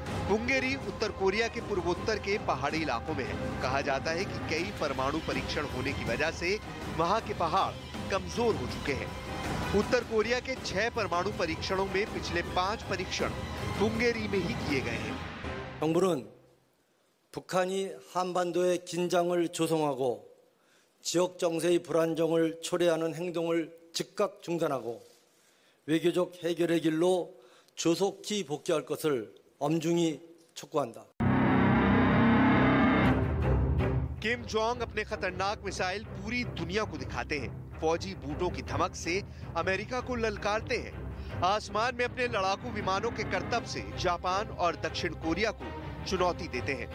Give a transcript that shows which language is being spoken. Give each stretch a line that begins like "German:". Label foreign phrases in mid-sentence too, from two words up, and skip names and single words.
Hindi: पुंगेरी उत्तर कोरिया के पूर्वोत्तर के पहाड़ी इलाकों में है। कहा जाता है कि कई परमाणु परीक्षण होने की वजह से वहां के पहाड़ कमजोर हो चुके हैं। उत्तर कोरिया के 6 परमाणु परीक्षणों में पिछले 5 परीक्षण पुंगेरी में ही किए गए हैं।
Korean: 정부는 북한이 한반도의 긴장을 조성하고 지역 정세의 불안정을 초래하는 행동을 즉각 중단하고 외교적 해결의 길로 조속히 복귀할 것을 엄중히 촉구한다.
Hindi: किम जोंग अपने खतरनाक मिसाइल पूरी दुनिया को दिखाते हैं। फौजी बूटों की धमक से अमेरिका को ललकारते हैं। आसमान में अपने लड़ाकू विमानों के करतब से जापान और दक्षिण कोरिया को चुनौती देते हैं।